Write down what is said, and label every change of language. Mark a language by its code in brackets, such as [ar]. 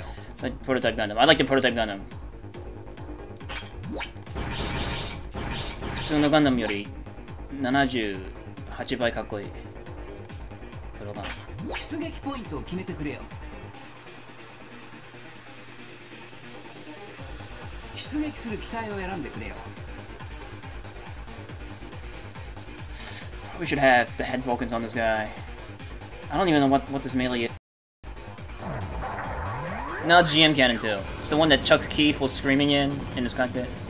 [en] It's like prototype Gundam. I like the prototype Gundam. [ja] 普通のガンダムより78倍かっこいい。プロガン。出撃ポイントを決めてくれよ。出撃する機体を選んでくれよ。 [en] We should have the head Vulcans on this guy. I don't even know what this melee is. No, it's GM cannon too. It's the one that Chuck Keith was screaming in his cockpit.